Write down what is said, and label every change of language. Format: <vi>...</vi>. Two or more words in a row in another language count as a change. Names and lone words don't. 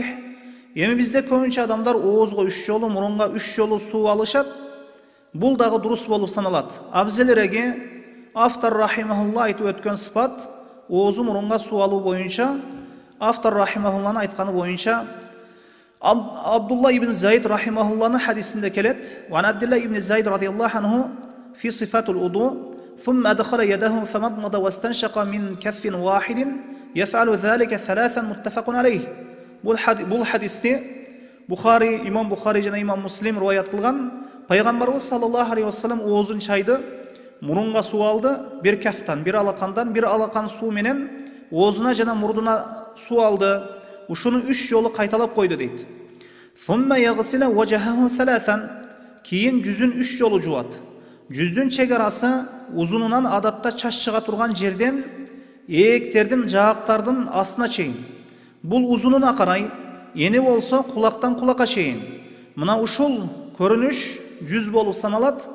<ky>Эми бизде көбүнчө адамдар оозго 3 жолу, мурунга 3 жолу суу алышат. Бул дагы дурус болуп саналат. Абзелереге автор рахимахулла айтып өткөн сыфат, оозу мурунга суу алуу боюнча, автор рахимахулланын айтканы боюнча, Абдулла ибн Зайд рахимахулланын хадисинде келет.</ky> <ar>وعن عبد الله بن زيد رضي الله عنه في صفة الوضوء, ثم أدخل يده فمضمض واستنشق من كف واحد يفعل ذلك ثلاثا متفق عليه.</ar> <ky>Бул хадисте имам Бухари жана имам Муслим риваят кылган. Пайгамбарыбыз</ky> <ar>صلى الله عليه وسلم</ar> <ky>оозун чайды, мурунга суу алды, бир кафтан, бир алакандан, бир алакан суу менен оозуна жана мурдуна суу алды. Ушуну 3 жолу кайталап койду дейт.</ky> <ar>ثم يغسل وجهه ثلاثا.</ar> <ky>Кийин жүзүн 3 жолу жуат. Жүздүн чегарасы узунунан адатта чач чыга турган жерден ээктердин, жаактардын астына чейин. Бул узунуна карай, эни болсо кулактан кулакка чейин. Мына ушул көрүнүш жүз болуп саналат.</ky>